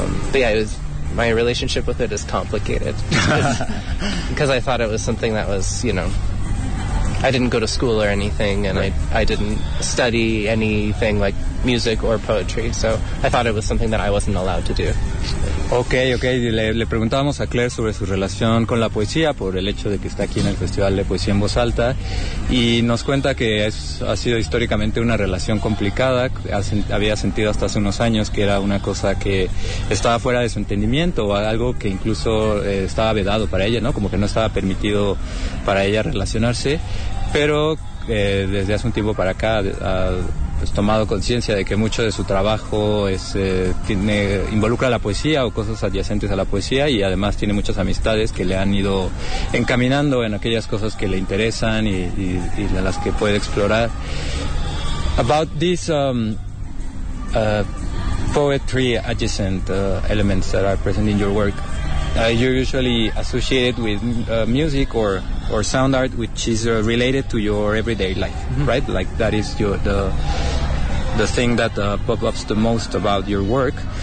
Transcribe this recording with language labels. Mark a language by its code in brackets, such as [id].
[en] But yeah, it was, my relationship with it is complicated because I thought it was something that was, you know, I didn't go to school or anything, and I didn't study anything like music or poetry, so I thought it was something that I wasn't allowed to do. Okay, okay. [es] Le preguntábamos a Claire sobre su relación con la poesía por el hecho de que está aquí en el Festival de Poesía en Voz Alta, y nos cuenta que es, ha sido históricamente una relación complicada. Había sentido hasta hace unos años que era una cosa que estaba fuera de su entendimiento, o algo que incluso estaba vedado para ella, ¿no? Como que no estaba permitido para ella relacionarse, pero desde hace un tiempo para acá pues tomado conciencia de que mucho de su trabajo es involucra la poesía o cosas adyacentes a la poesía, y además tiene muchas amistades que le han ido encaminando en aquellas cosas que le interesan y a las que puede explorar. [en] About these poetry adjacent elements that are present in your work, you're usually associated with music or sound art, which is related to your everyday life, mm-hmm. right? Like that is the thing that pops the most about your work.